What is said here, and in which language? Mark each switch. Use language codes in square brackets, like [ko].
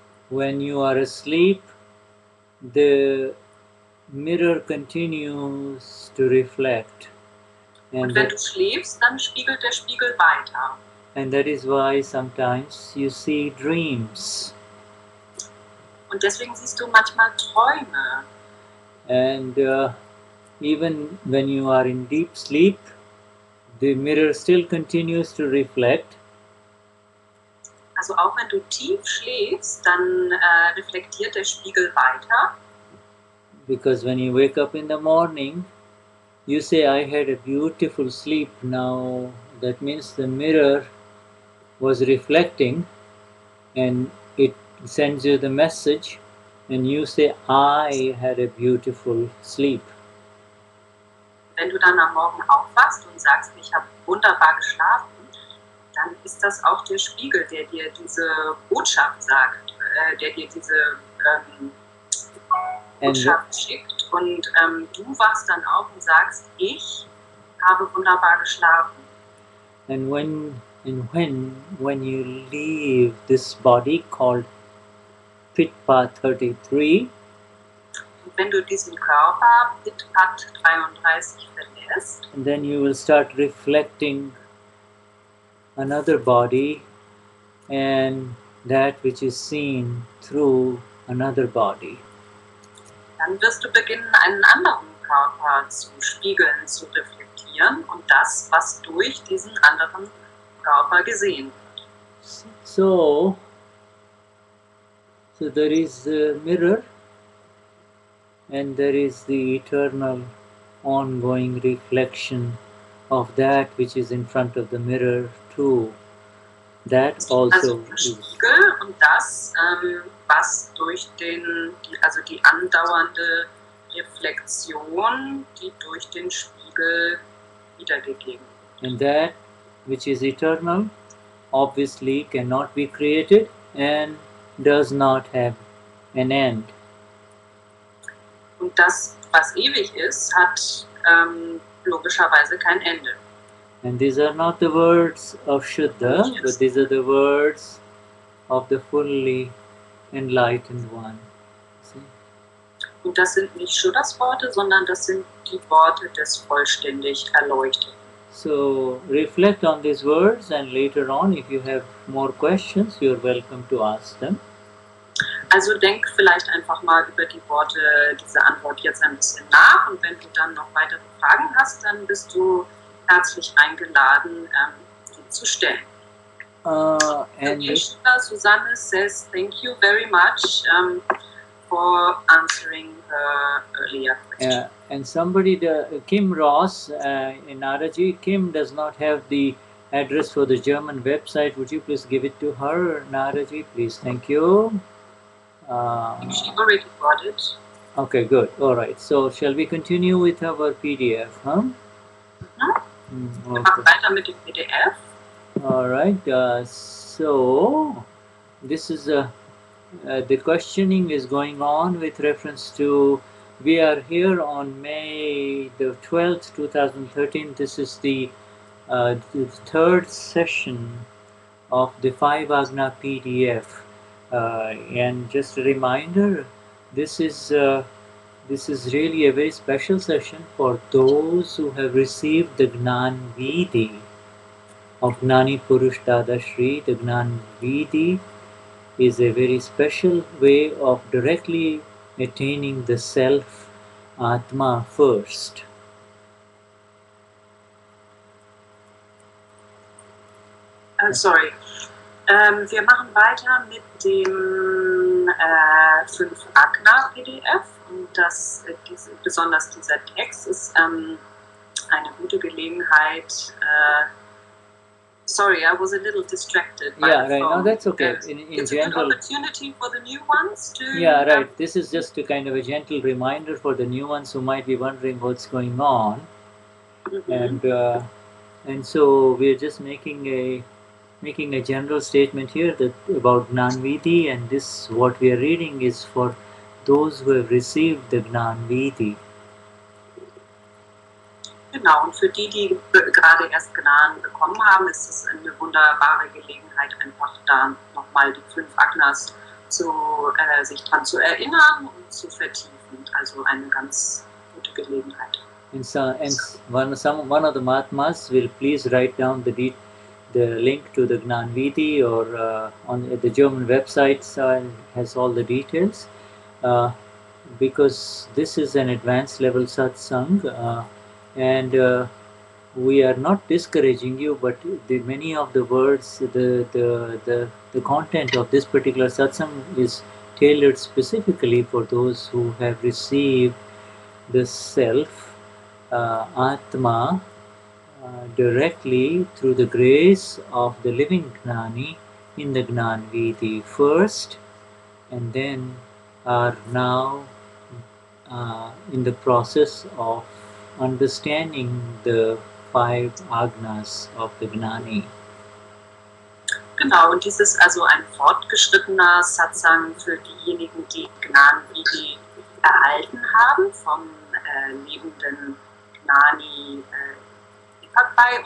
[en] When you are asleep, the mirror continues to reflect. [de] Und wenn du schläfst, dann spiegelt der Spiegel weiter. [en] And that is why sometimes you see dreams. [de] Und deswegen siehst du manchmal Träume. [en] And even when you are in deep sleep, the mirror still continues to reflect. [de] Also auch wenn du tief schläfst, dann reflektiert der Spiegel weiter. [en] Because when you wake up in the morning, you say, I had a beautiful sleep. Now that means the mirror was reflecting and it sends you the message and you say, I had a beautiful sleep. [de] Wenn du dann am Morgen aufwachst und sagst, ich habe wunderbar geschlafen, dann ist das auch der Spiegel, der dir diese Botschaft sagt, der dir diese Botschaft schickt und du wachst dann auf und sagst, ich habe wunderbar geschlafen. [en] And when you leave this body called Pitpa 33, [de] und wenn du diesen Körper Pitpa 33 verlässt, [en] and then you will start reflecting another body and that which is seen through another body. [de] Dann wirst du beginnen, einen anderen Körper zu spiegeln, zu reflektieren und das, was durch diesen anderen Körper gesehen wird. [en] So there is a mirror and there is the eternal ongoing reflection of that which is in front of the mirror too. That also [de] also Spiegel und das, was durch die andauernde Reflexion, die durch den Spiegel wiedergegeben wird. [en] And that which is eternal obviously cannot be created and does not have an end. [de] Und das, was ewig ist, hat logischerweise kein Ende. [en] And these are not the words of Shuddha, but these are the words of the fully enlightened one. See? [de] Und das sind nicht Shuddhas Worte, sondern das sind die Worte des vollständig Erleuchteten. [en] So reflect on these words and later on, if you have more questions, you are welcome to ask them. [de] Also denk vielleicht einfach mal über die Worte, diese Antwort jetzt ein bisschen nach und wenn du dann noch weitere Fragen hast, dann bist du herzlich eingeladen, die zu stellen. [en] And Susanne says thank you very much for answering her earlier question. And somebody, Kim Ross in Naraji, Kim does not have the address for the German website. Would you please give it to her, Naraji, please? Thank you. She already got it. Okay, good. All right. So, shall we continue with our PDF, huh? [de] Wir machen weiter mit dem PDF. [en] All right. So, this is the questioning is going on with reference to. We are here on May the 12th, 2013. This is the third session of the 5 Agna PDF. And just a reminder, this is really a very special session for those who have received the Gnan Vidhi of Gnani Purush Dadashri. The Gnan Vidhi is a very special way of directly attaining the self, Atma first. Sorry. [de] Wir machen weiter mit dem 5 Agna PDF und besonders dieser Text ist eine gute Gelegenheit, [en] Sorry, I was a little distracted by Yeah, the right. phone. No, that's okay. In It's general, a good opportunity for the new ones to... yeah, right. This is just a kind of a gentle reminder for the new ones who might be wondering what's going on, and so we're just making a general statement here that about Gnan Vidhi, and this what we are reading is for those who have received the Gnan Vidhi. [de] Genau, und für die, die gerade erst Gnan bekommen haben, ist es eine wunderbare Gelegenheit, einfach da nochmal die 5 Agnas sich dran zu erinnern und zu vertiefen. Also eine ganz gute Gelegenheit. [en] And one of the Mahatmas will please write down the link to the Gnan Vidhi, or on the German website has all the details, because this is an advanced level satsang, and we are not discouraging you, but many of the words, the content of this particular satsang is tailored specifically for those who have received the self, Atma, directly through the grace of the living Gnani in the Gnan Vidhi first, and then are now in the process of understanding the 5 Agnas of the Gnani. [de] Genau, und dies ist also ein fortgeschrittener Satsang für diejenigen, die Gnan Vidhi erhalten haben vom lebenden Gnani Vipakai.